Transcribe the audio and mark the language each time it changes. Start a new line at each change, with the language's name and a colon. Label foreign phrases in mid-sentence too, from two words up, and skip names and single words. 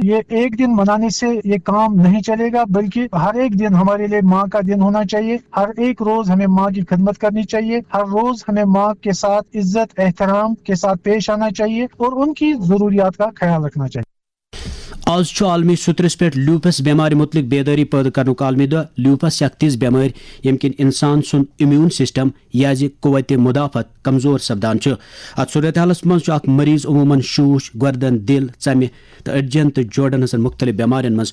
Urdu: یہ ایک دن منانے سے یہ کام نہیں چلے گا بلکہ ہر ایک دن ہمارے لیے ماں کا دن ہونا چاہیے. ہر ایک روز ہمیں ماں کی خدمت کرنی چاہیے. ہر روز ہمیں ماں کے ساتھ عزت احترام کے ساتھ پیش آنا چاہیے اور ان کی ضروریات کا خیال رکھنا چاہیے.
Kashmiri: آز عالمی سترس پہ لیوپس بیمار متعلق بیداری پید کرنک عالمی دہ لیوپس اخ تیز بیمار یم کن انسان سن امیون سسٹم یا قوت مدافعت کمزور سپدان ات صورت حالس مز اخ مریض عموماً شوش گردن دل ژمہ تو اڈجن تو جوڑن ہن مختلف بیمارین مز